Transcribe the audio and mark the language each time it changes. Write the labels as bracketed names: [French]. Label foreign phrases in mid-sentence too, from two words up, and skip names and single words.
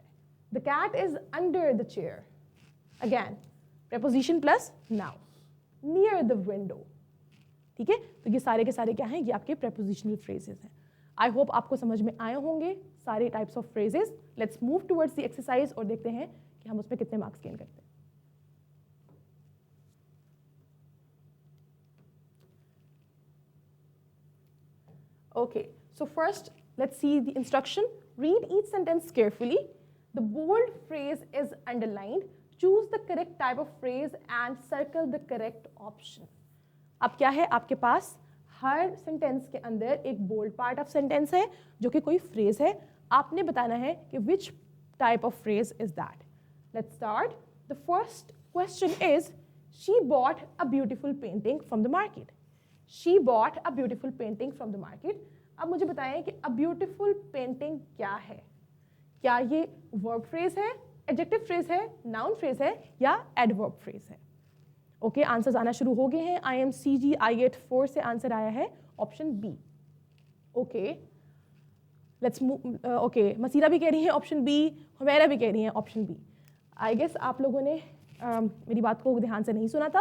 [English] The cat is under the chair, again preposition plus noun. near the window. [Hindi] ठीक है, तो ये सारे के सारे क्या हैं, ये आपके [English] prepositional phrases [Hindi] हैं। [English] I hope [Hindi] आपको समझ में आए होंगे सारे [English] types of phrases. let's move towards the exercise [Hindi] और देखते हैं कि हम उसमें कितने [English] marks gain [Hindi] करते हैं। [English] Okay, so first let's see the instruction. Read each sentence carefully. The bold phrase is underlined. Choose the correct type of phrase and circle the correct option. [Hindi] अब क्या है, आपके पास हर सेंटेंस के अंदर एक [English] bold part of sentence [Hindi] है जो कि कोई फ्रेज है। आपने बताना है कि [English] which type of phrase is that. Let's start. The first question is, she bought a beautiful painting from the market. She bought a beautiful painting from the market. [Hindi] अब मुझे बताएं कि [English] a beautiful painting [Hindi] क्या है? क्या ये [English] verb phrase [Hindi] है, [English] adjective phrase [Hindi] है, [English] noun phrase [Hindi] है या [English] adverb phrase [Hindi] है? ओके, आंसर्स आना शुरू हो गए हैं। IMCG I84 से आंसर आया है [English] option B. Okay, let's move. [Hindi] ओके, मसीरा भी कह रही है [English] option B, [Hindi] हुमैरा भी कह रही है [English] option B. I guess [Hindi] आप लोगों ने मेरी बात को ध्यान से नहीं सुना था।